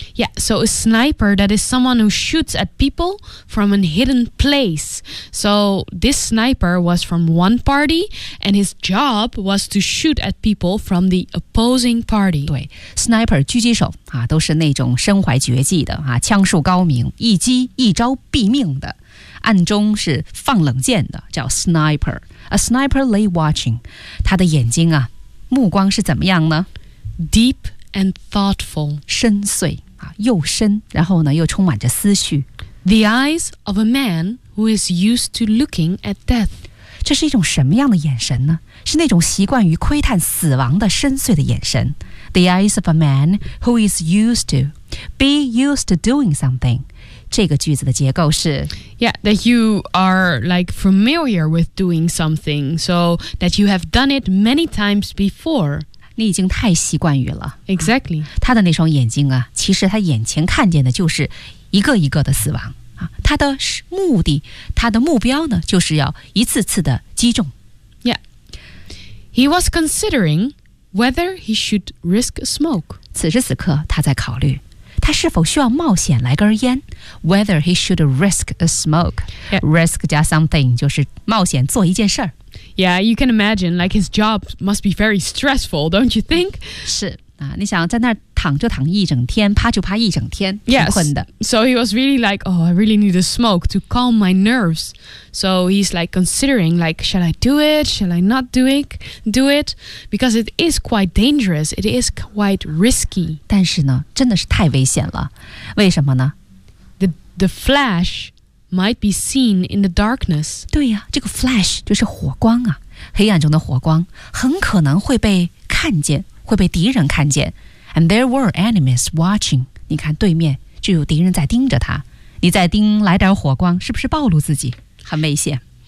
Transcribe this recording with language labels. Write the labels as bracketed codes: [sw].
[en] Yeah, so a sniper that is someone who shoots at people from a hidden place. So this sniper was from one party, and his job was to shoot at people from the opposing party. [zh] 对 ，sniper 狙击手啊，都是那种身怀绝技的啊，枪术高明，一击一招毙命的。暗中是放冷箭的，叫 sniper。 [en] A sniper lay watching， [zh] 他的眼睛啊，目光是怎么样呢 [en] ？Deep and thoughtful， [zh] 深邃啊，又深，然后呢，又充满着思绪。 [en] The eyes of a man who is used to looking at death， [zh] 这是一种什么样的眼神呢？是那种习惯于窥探死亡的深邃的眼神。 [en] The eyes of a man who is used to be used to doing something。 [zh] 这个句子的结构是 [en] ，Yeah, that you are like familiar with doing something, so that you have done it many times before. [zh] 你已经太习惯于了。 [en] Exactly.、 [zh] 啊、他的那双眼睛啊，其实他眼前看见的就是一个一个的死亡啊。他的目的，他的目标呢，就是要一次次的击中。 [en] Yeah. He was considering whether he should risk smoke. [zh] 此时此刻，他在考虑。他是否需要冒险来根烟 ？ [en] Whether he should risk a smoke,、 yeah. [zh] risk 加 something 就是冒险做一件事儿。 [en] Yeah, you can imagine, like his job must be very stressful, don't you think? [zh] 是啊，你想在那儿躺就躺一整天，趴就趴一整天，挺困的。 [en] Yes. So he was really like, oh, I really need a smoke to calm my nerves. So he's like considering, like, shall I do it? Shall I not do it? Because it is quite dangerous. It is quite risky. [zh] 但是呢，真的是太危险了。为什么呢 [en] ？The flash might be seen in the darkness. [zh] 对呀，这个 flash 就是火光啊，黑暗中的火光很可能会被看见，会被敌人看见。 [en] And there were enemies watching. [zh] 你看对面就有敌人在盯着他。你再盯来点火光，是不是暴露自己？很危险。